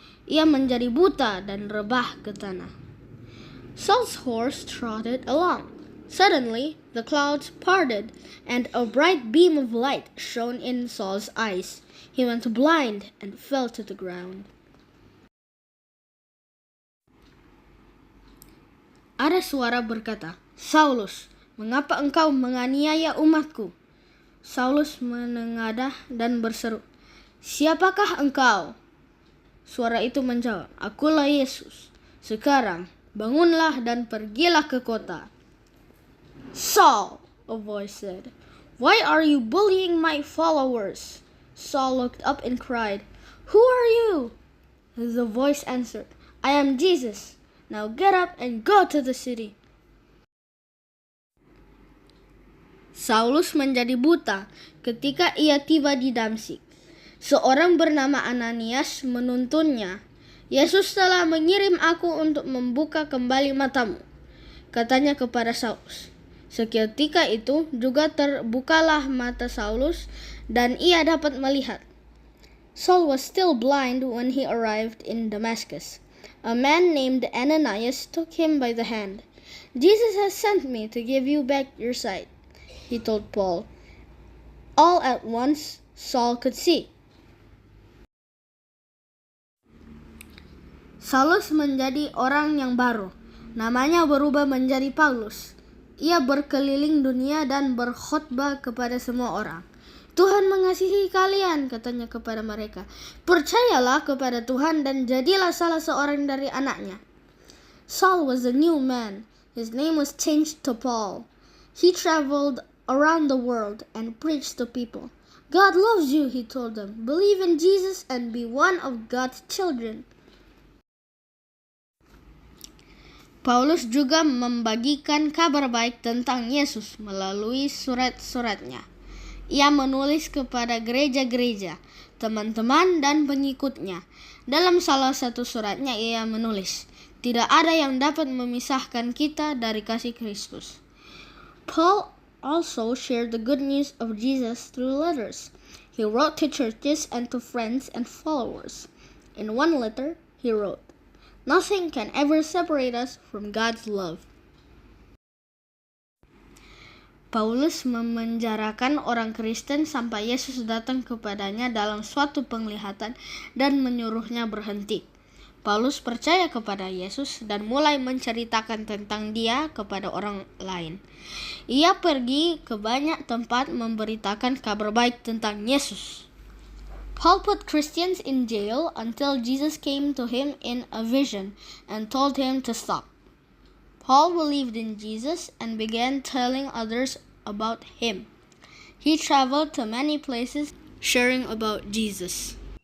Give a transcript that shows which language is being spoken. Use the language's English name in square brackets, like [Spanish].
[Indonesian] Ia menjadi buta dan rebah ke tanah. [English] Saul's horse trotted along. Suddenly, the clouds parted, and a bright beam of light shone in Saul's eyes. He went blind and fell to the ground. [Indonesian] Ada suara berkata, "Saulus, mengapa engkau menganiaya umatku?" Saulus menengadah dan berseru, "Siapakah engkau?" Suara itu menjawab, "Akulah Yesus. Sekarang, bangunlah dan pergilah ke kota." [English] "Saul," a voice said, "why are you bullying my followers?" Saul looked up and cried, "Who are you?" The voice answered, "I am Jesus. Now get up and go to the city." [Indonesian] Saulus menjadi buta ketika ia tiba di Damsyik. Seorang bernama Ananias menuntunnya. "Yesus telah mengirim aku untuk membuka kembali matamu," katanya kepada Saulus. Seketika itu juga terbukalah mata Saulus dan ia dapat melihat. [English] Saul was still blind when he arrived in Damascus. A man named Ananias took him by the hand. "Jesus has sent me to give you back your sight," he told Paul. All at once, Saul could see. [Indonesian] Saulus menjadi orang yang baru. Namanya berubah menjadi Paulus. Ia berkeliling dunia dan berkhotbah kepada semua orang. "Tuhan mengasihi kalian," katanya kepada mereka. "Percayalah kepada Tuhan dan jadilah salah seorang dari anaknya." [English] Saul was a new man. His name was changed to Paul. He traveled around the world and preached to people. "God loves you," he told them. "Believe in Jesus and be one of God's children." [Indonesian] Paulus juga membagikan kabar baik tentang Yesus melalui surat-suratnya. Ia menulis kepada gereja-gereja, teman-teman dan pengikutnya. Dalam salah satu suratnya ia menulis, "Tidak ada yang dapat memisahkan kita dari kasih Kristus." [English] Paul also shared the good news of Jesus through letters. He wrote to churches and to friends and followers. In one letter, he wrote, "Nothing can ever separate us from God's love." [Indonesian] Paulus memenjarakan orang Kristen sampai Yesus datang kepadanya dalam suatu penglihatan dan menyuruhnya berhenti. Paulus percaya kepada Yesus dan mulai menceritakan tentang Dia kepada orang lain. Ia pergi ke banyak tempat memberitakan kabar baik tentang Yesus. [English] Paul put Christians in jail until Jesus came to him in a vision and told him to stop. Paul believed in Jesus and began telling others about him. He traveled to many places sharing about Jesus.